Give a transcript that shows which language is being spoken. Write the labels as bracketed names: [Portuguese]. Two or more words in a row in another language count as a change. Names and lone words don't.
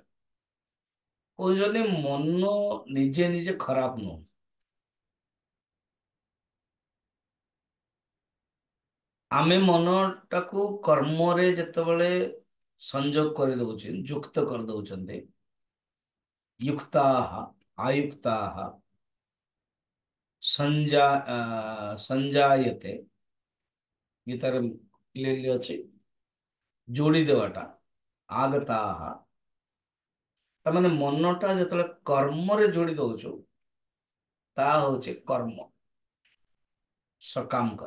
[Odia] କହୁଛନ୍ତି ମନ ନିଜେ ନିଜେ ଖରାପ ନୁହଁ। ଆମେ ମନଟାକୁ କର୍ମରେ ଯେତେବେଳେ ସଂଯୋଗ କରିଦଉଛେ, ଯୁକ୍ତ କରିଦଉଛନ୍ତି, [Sanskrit] युक्ताः आयुक्ताः संजायते, [Odia] ଗୀତାରେ କ୍ଲିୟରଲି ଅଛି ଯୋଡ଼ି ଦେବାଟା। ଆଗତାଃ ତାମାନେ ମନଟା ଯେତେବେଳେ କର୍ମରେ ଯୋଡ଼ି ଦଉଛୁ, ତାହା ହଉଛି କର୍ମ, ସକାମ କର୍ମ।